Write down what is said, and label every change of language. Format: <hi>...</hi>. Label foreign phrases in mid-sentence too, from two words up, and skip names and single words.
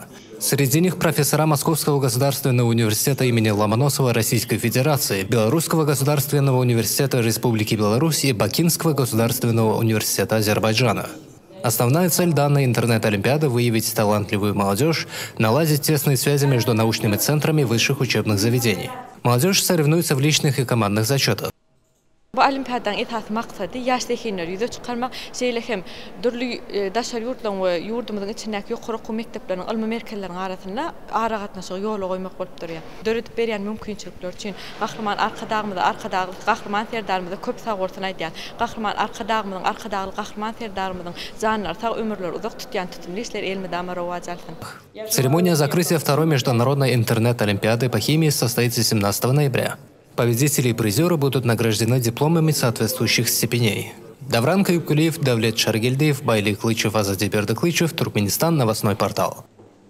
<ru>Среди них профессора Московского государственного университета имени Ломоносова Российской Федерации, Белорусского государственного университета Республики Беларусь и Бакинского государственного университета Азербайджана. Основная цель данной интернет-олимпиады – выявить талантливую молодежь, наладить тесные связи между научными центрами высших учебных заведений. Молодежь соревнуется в личных и командных зачетах.</ru> <tk>Bu olimpiadanın esas maqsadi yaşdaşlar yüze çıkarmak, şeylehem dürlü daşar yurtlan ve yurdumuzun içindeki yuqarı okul mekteplerining ilmi merkezlerinin arasında ara gatnaşygy ýol goýmak bolup durýar. Döredip berýän mümkinçilikler üçin gahryman arkadagymyzy gahryman serdarymyzy köp sag bolsun aýdýar. Gahryman arkadagy gahryman serdarymyzyň janlar sag ömürler uzak tutýan tutumly işler elmi damara wajalsyn.</tk> <ru>Церемония закрытия второй международной интернет-олимпиады по химии состоится 17 ноября. Победители и призеры будут награждены дипломами соответствующих степеней. Давран Каюпкулиев, Давлет Шаргельдиев, Байлик Клычев, Азатий Бердыклычев, Туркменистан, новостной портал.</ru>